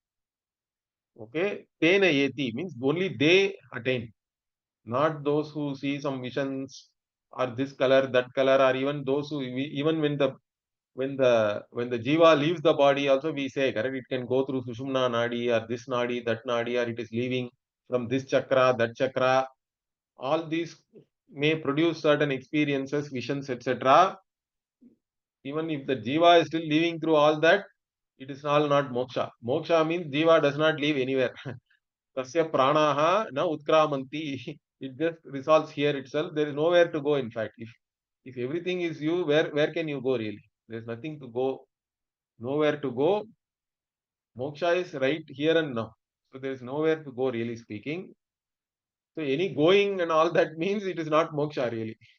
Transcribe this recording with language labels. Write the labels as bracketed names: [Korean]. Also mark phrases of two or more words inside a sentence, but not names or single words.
[English] Okay, Tena Yeti means only they attain, not those who see some visions or this color, that color, or even those who even when the jiva leaves the body, also we say, correct, it can go through Sushumna Nadi or this Nadi, that Nadi, or it is leaving from this chakra, that chakra. All these may produce certain experiences, visions, etc. Even if the jiva is still living through all that, it is all not moksha. Moksha means jiva does not live anywhere. [Sanskrit] Tasya pranaha na utkramanti. It just resolves here itself. There is nowhere to go, in fact. If everything is you, where can you go really? There is nothing to go, nowhere to go. Moksha is right here and now. So there is nowhere to go, really speaking. So any going and all that means it is not moksha really.